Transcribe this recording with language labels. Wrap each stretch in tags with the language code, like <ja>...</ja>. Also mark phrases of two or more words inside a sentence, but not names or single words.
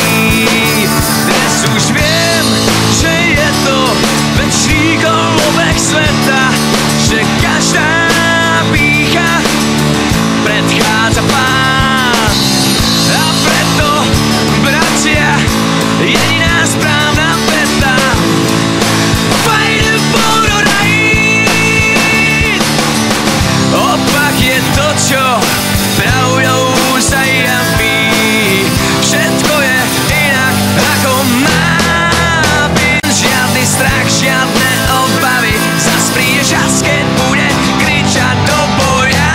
<sk>Dnes už viem, že je to väčší kolobeh sveta, že každá pýcha predchádza pád. A preto, bratia, jediná správna veta:</sk> <en>fight for the right.</en> <sk>Opak je to, čo pravdou sa javí. Všetko je inak, ako má byť. Žiadny strach, žiadne obavy, zas príde čas, keď bude kričať do boja.</sk>